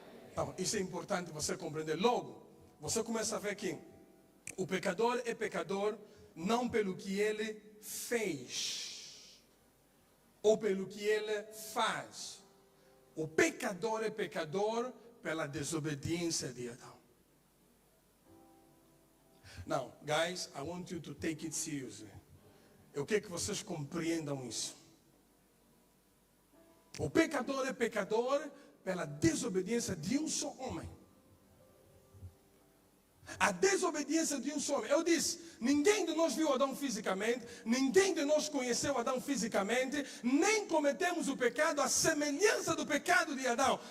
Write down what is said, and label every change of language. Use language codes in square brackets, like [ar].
[pt] Então, isso é importante você compreender. Logo, você começa a ver que o pecador é pecador não pelo que ele fez ou pelo que ele faz. O pecador é pecador pela desobediência de Adão. [en] Now, guys, I want you to take it seriously. [pt] Eu quero que vocês compreendam isso. O pecador é pecador pela desobediência de um só homem. A desobediência de um só homem. Eu disse, ninguém de nós viu Adão fisicamente, ninguém de nós conheceu Adão fisicamente, nem cometemos o pecado à semelhança do pecado de Adão.